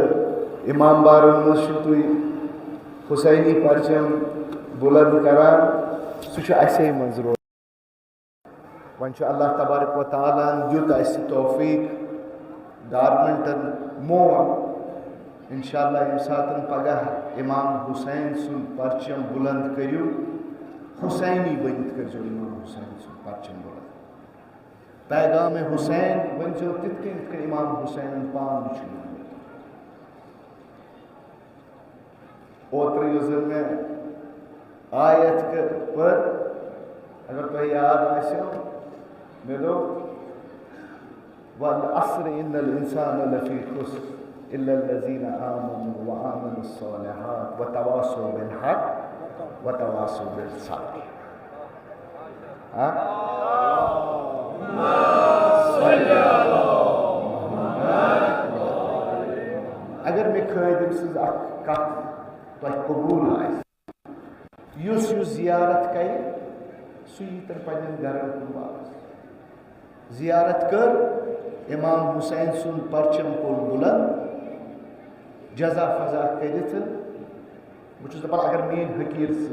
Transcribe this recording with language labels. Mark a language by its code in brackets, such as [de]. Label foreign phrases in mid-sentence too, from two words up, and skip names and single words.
[ks] امام بارن منٛز چھُو تُہۍ حُسینی پرچم بُلند کران سُہ چھُ اَسے منٛز روزان وۄنۍ چھُ [ar] اللہ تبارک و تعالیٰ [ks] ہن دیُت اَسہِ توفیٖق گورمنٹن مون [ar] انشاء اللہ [ks] ییٚمہِ ساتہٕ پگاہ امام حُسین سُنٛد پرچم بُلند کٔرِو حُسینی بٔنِتھ کٔرۍزیو امام حُسین سُنٛد پرچم بُلند پیغام حُسین ؤنۍزیو تِتھ کٔنۍ یِتھ کٔنۍ امام حُسینن پانہٕ چھُ ووٚنمُت اوترٕ یُس زن مےٚ آیت پٔر اگر تۄہہِ یاد آسیو مےٚ دوٚپ [ar] وَالْعَصْرِ إِنَّ الْإِنسَانَ لَفِي خُسْرٍ إِلَّا الَّذِينَ آمَنُوا وَعَمِلُوا الصَّالِحَاتِ وَتَوَاصَوْا بِالْحَقِّ وَتَوَاصَوْا بِالصَّبْرِ [ks] اگر مےٚ خٲدِم سٕنٛز اکھ کتھ تۄہہِ قبوٗل آسہِ یُس زِیارت کرِ سُہ ییٖتن پننٮ۪ن گرن کُن واپس زِیارت کٔر امام حُسین سُنٛد پرچم کوٚر بُلند جزا فضا کٔرِتھ بہٕ چھُس دپان اگر میٲنۍ حقیٖر